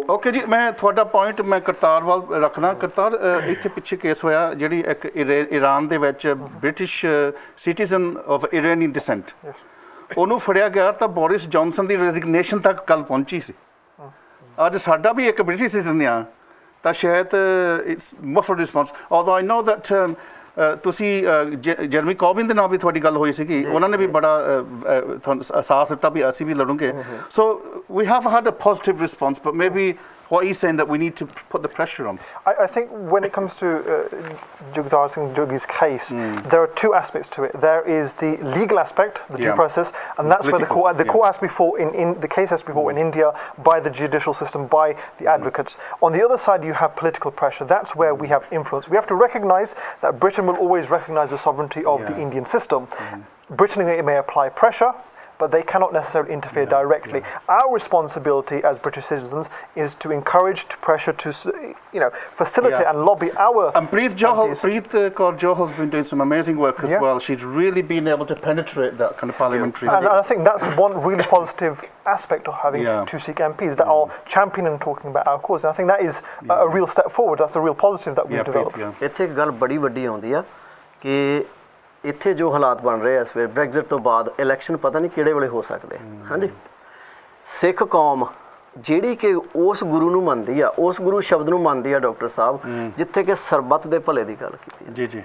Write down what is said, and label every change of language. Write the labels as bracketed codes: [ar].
[pa] Okay ਜੀ, ਮੈਂ ਤੁਹਾਡਾ ਪੁਆਇੰਟ ਮੈਂ ਕਰਤਾਰ ਵੱਲ ਰੱਖਦਾ। ਕਰਤਾਰ, ਇੱਥੇ ਪਿੱਛੇ ਕੇਸ ਹੋਇਆ ਜਿਹੜੀ ਇੱਕ ਈਰਾਨ ਦੇ ਵਿੱਚ [en] British citizen of ਇਰਾਨੀ descent, [pa] ਉਹਨੂੰ ਫੜਿਆ ਗਿਆ ਤਾਂ ਬੋਰਿਸ ਜੌਨਸਨ ਦੀ ਰੈਜ਼ਿਗਨੇਸ਼ਨ ਤੱਕ ਗੱਲ ਪਹੁੰਚੀ ਸੀ। ਅੱਜ ਸਾਡਾ ਵੀ ਇੱਕ ਬ੍ਰਿਟਿਸ਼ ਸਿਟੀਜ਼ਨ ਆ ਤਾਂ ਸ਼ਾਇਦ [en] It's muffled response. Although I know that [pa] ਤੁਸੀਂ ਜਰਮੀ ਕੌਬਿਨ ਦੇ ਨਾਲ ਵੀ ਤੁਹਾਡੀ ਗੱਲ ਹੋਈ ਸੀਗੀ, ਉਹਨਾਂ ਨੇ ਵੀ ਬੜਾ ਤੁਹਾਨੂੰ ਅਹਿਸਾਸ ਦਿੱਤਾ ਵੀ ਅਸੀਂ ਵੀ ਲੜੂਗੇ। [en] So we have had a positive response, but maybe what he's saying that we need to put the pressure on. I think when it comes to Jagtar Singh Johali's case, there are two aspects to it. There is the legal aspect, the due process, and that's where the court has to be fought in the case has to be fought in India by the judicial system, by the advocates. On the other side, you have political pressure. That's where we have influence. We have to recognise that Britain will always recognise the sovereignty of the Indian system. Britain may apply pressure, but they cannot necessarily interfere directly. Our responsibility as British citizens is to encourage, to pressure, to facilitate and lobby our. And Panth Kaur Johal has been doing some amazing work as well. She's really been able to penetrate that kind of parliamentary. And I think that's one really positive aspect of having two Sikh MPs that are championing and talking about our cause. And I think that is a real step forward. That's a real positive that we've developed. [pa] ਇੱਥੇ ਇੱਕ ਗੱਲ ਬੜੀ ਵੱਡੀ ਆਉਂਦੀ ਆ ਕਿ ਇੱਥੇ ਜੋ ਹਾਲਾਤ ਬਣ ਰਹੇ ਆ ਇਸ ਵੇਲੇ ਬ੍ਰੈਗਜ਼ਿਟ ਤੋਂ ਬਾਅਦ ਇਲੈਕਸ਼ਨ ਪਤਾ ਨਹੀਂ ਕਿਹੜੇ ਵੇਲੇ ਹੋ ਸਕਦੇ। ਹਾਂਜੀ, ਸਿੱਖ ਕੌਮ ਜਿਹੜੀ ਕਿ ਉਸ ਗੁਰੂ ਨੂੰ ਮੰਨਦੀ ਆ, ਉਸ ਗੁਰੂ ਸ਼ਬਦ ਨੂੰ ਮੰਨਦੀ ਆ ਡਾਕਟਰ ਸਾਹਿਬ, ਜਿੱਥੇ ਕਿ ਸਰਬੱਤ ਦੇ ਭਲੇ ਦੀ ਗੱਲ ਕੀਤੀ ਜੀ।